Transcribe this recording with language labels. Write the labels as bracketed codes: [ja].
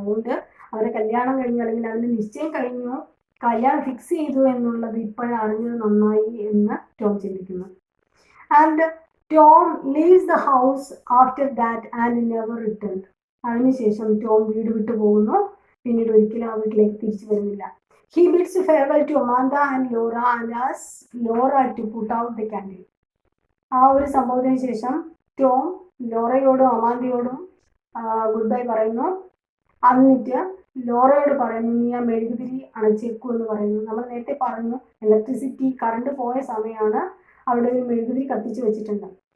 [ml] അതുകൊണ്ട് അവരെ കല്യാണം കഴിഞ്ഞു അല്ലെങ്കിൽ അതിന് നിശ്ചയം കഴിഞ്ഞു, കല്യാണം ഫിക്സ് ചെയ്തു എന്നുള്ളത് ഇപ്പോഴും അറിഞ്ഞത് നന്നായി എന്ന് ടോം ചിന്തിക്കുന്നു. [en] And Tom leaves the house after that and never return. [ml] അതിനുശേഷം ടോം വീട് വിട്ടു പോകുന്നു. പിന്നീട് ഒരിക്കലും ആ വീട്ടിലേക്ക് തിരിച്ചു വരുന്നില്ല. [en] He bids farewell to Amanda and Laura and asks Laura to put out the candle. [ml] ആ ഒരു സംഭവത്തിന് ശേഷം ടോം ലോറയോടും അമാന്തയോടും ഗുഡ് ബൈ പറയുന്നു. എന്നിട്ട് ലോറയോട് പറയുന്നു നീ ആ മെഴുകുതിരി അണച്ചേക്കൂ എന്ന് പറയുന്നു. നമ്മൾ നേരത്തെ പറഞ്ഞു ഇലക്ട്രിസിറ്റി കറണ്ട് പോയ സമയമാണ് അവിടെ ഒരു മെഴുകുതിരി കത്തിച്ച് വെച്ചിട്ടുണ്ട്.